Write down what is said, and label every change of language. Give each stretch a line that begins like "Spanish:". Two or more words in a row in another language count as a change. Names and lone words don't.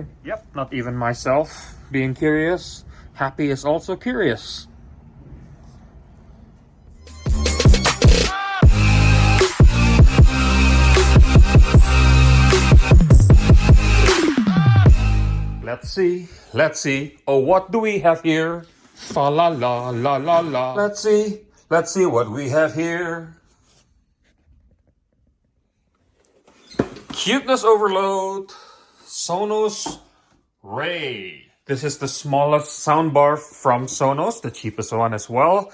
English: Yep, not even myself. Being curious. Happy is also curious. Let's see. Oh, what do we have here? Fa la la la la la. Let's see what we have here. Cuteness overload. Sonos Ray. This is the smallest soundbar from Sonos, the cheapest one as well.